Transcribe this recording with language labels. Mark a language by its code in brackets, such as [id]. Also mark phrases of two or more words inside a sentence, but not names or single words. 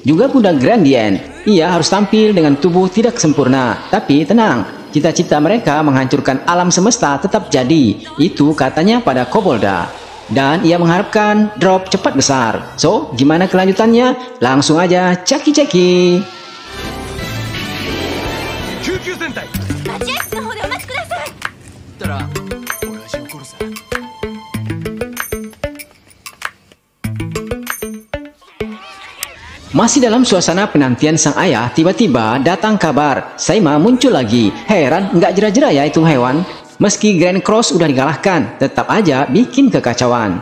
[id] Juga Bunda Grandien, ia harus tampil dengan tubuh tidak sempurna. Tapi tenang, cita-cita mereka menghancurkan alam semesta tetap jadi. Itu katanya pada Kobolda. Dan ia mengharapkan drop cepat besar. So, gimana kelanjutannya? Langsung aja ceki-ceki. [ja] QQ 戦隊待合室の方でお待ちください。ったら親父怒るぜ。 [id] Masih dalam suasana penantian sang ayah, tiba-tiba datang kabar Saima muncul lagi. Heran, nggak jera-jera ya itu hewan. Meski Grand Cross udah dikalahkan, tetap aja bikin kekacauan.